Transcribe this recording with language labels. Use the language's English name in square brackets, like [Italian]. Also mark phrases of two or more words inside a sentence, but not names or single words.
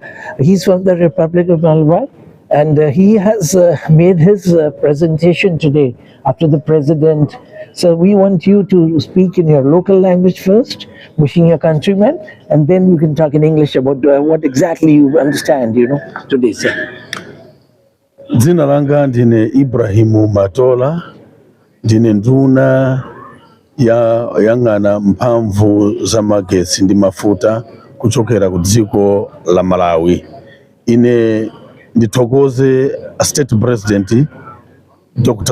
[English] He's from the Republic of Malwa, and he has made his presentation today after the president. So we want you to speak in your local language first, wishing your countrymen, and then you can talk in English about what exactly you understand, today, sir. [Nyanja] Dzina langa ndine Ibrahimu Matola, ndine nduna yang'ana mphamvu za magetsi ndi mafuta kuchokera ku dziko la Malawi. Ine ndithokoze [English] State President [Nyanja] Dr.